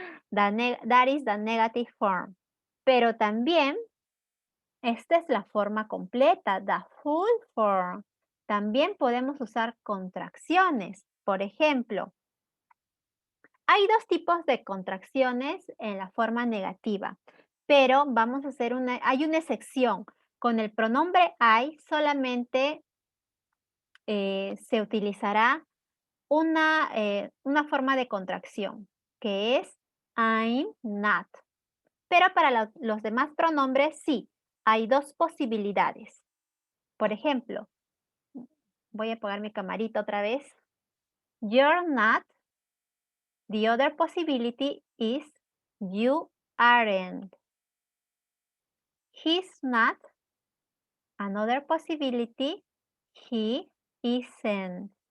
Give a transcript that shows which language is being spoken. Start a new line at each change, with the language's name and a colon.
English: That is the negative form.
Spanish: Pero también esta es la forma completa,
English: the full form.
Spanish: También podemos usar contracciones. Por ejemplo, hay dos tipos de contracciones en la forma negativa, pero vamos a hacer hay una excepción. Con el pronombre I solamente se utilizará una forma de contracción, que es I'm not. Pero para los demás pronombres sí, hay dos posibilidades. Por ejemplo, voy a apagar mi camarita otra vez.
English: You're not. The other possibility is you aren't. He's not. Another possibility, he isn't.